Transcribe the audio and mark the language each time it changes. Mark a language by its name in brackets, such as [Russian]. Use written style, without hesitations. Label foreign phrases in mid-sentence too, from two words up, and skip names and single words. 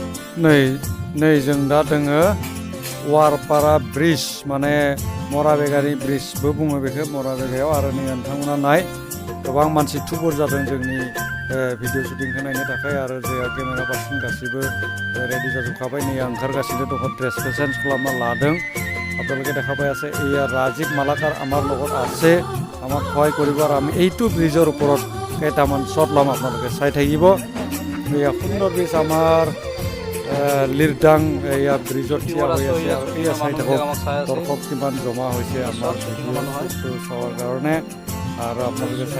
[Bodo] नै जों दा दोङो वारपारा ब्रिज माने मराबेगारि ब्रिजबो बुङो बेखौ मराबेगायाव आरो नै नोंथांमोना नाय गोबां मानसि थुबुर जादों जोंनि भिडिअ शुटिंखौ नायनो थाखाय आरो जोंहा केमेरा पार्सन गासिबो रेडि जाजोबखाबाय नै ओंखारगासिनो दङ ड्रेसखौ चेन्ज खालामना लादों [Assamese] আপোনালোকে দেখা পাই আছে এয়া ৰাজীৱ মালাকাৰ আমাৰ লগত আছে আমাক সহায় কৰিব আৰু আমি এইটো ব্ৰিজৰ ওপৰত কেইটামান শ্বট ল'ম আপোনালোকে চাই থাকিব এয়া সুন্দৰ ব্ৰিজ আমাৰ লিৰডাং এয়া ব্ৰিজত থিয় হৈ আছে আৰু এয়া চাই থাকক দৰ্শক কিমান জমা হৈছে আমাৰ ভিডিঅ'টো চোৱাৰ কাৰণে আৰু আপোনালোকে চাই